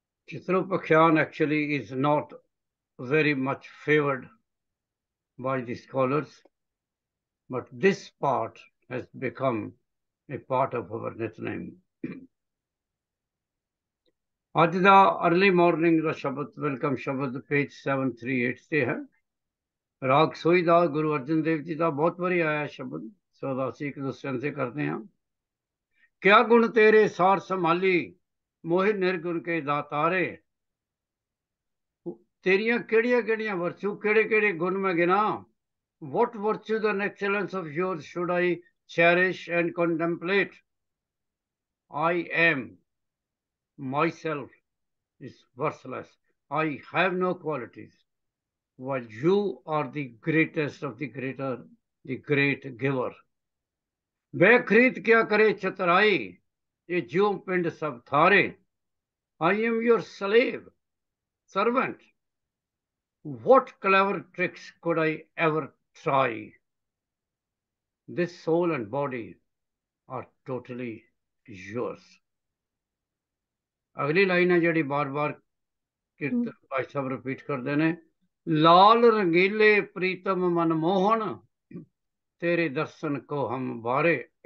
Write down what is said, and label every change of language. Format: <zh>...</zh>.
<en>Chitropakhyan actually is not very much favored by the scholars, but this part has become a part of our Nitnem.</en> <pa>ਅੱਜ ਦਾ early morning ਦਾ ਸ਼ਬਦ welcome ਸ਼ਬਦ page 738 ਤੇ ਹੈ। ਰਾਗ ਸੋਈ ਦਾ ਗੁਰੂ ਅਰਜਨ ਦੇਵ ਜੀ ਦਾ ਬਹੁਤ ਵਾਰੀ ਆਇਆ ਸ਼ਬਦ, ਸੋ ਦਾ ਅਸੀਂ ਇੱਕ ਦੂਸਰੇ ਸੇ ਕਰਦੇ ਹਾਂ। ਕਿਆ ਗੁਣ ਤੇਰੇ ਸਾਰ ਸੰਭਾਲੀ, ਮੋਹਿ ਨਿਰਗੁਣ ਕੇ ਦਾਤਾਰੇ। ਤੇਰੀਆਂ ਕਿਹੜੀਆਂ ਕਿਹੜੀਆਂ ਵਰਚੂ, ਕਿਹੜੇ ਕਿਹੜੇ ਗੁਣ ਮੈਂ ਗਿਣਾ।</pa> <en>What virtues and excellence of yours should I cherish and contemplate? I am myself is worthless. I have no qualities, while you are the greatest of the greater, the great giver.</en> <hi>वह खरीद क्या करे चतुराई, ये ज्यों पिंड सब थारे।</hi> <en>I am your slave, servant. What clever tricks could I ever try? This soul and body are totally yours.</en> <hi>अगली लाइन है जी बार बार कीर्तन भाई साहब रिपीट करते हैं। लाल रंगीले प्रीतम मनमोहन, तेरे दर्शन को हम बारे।</hi>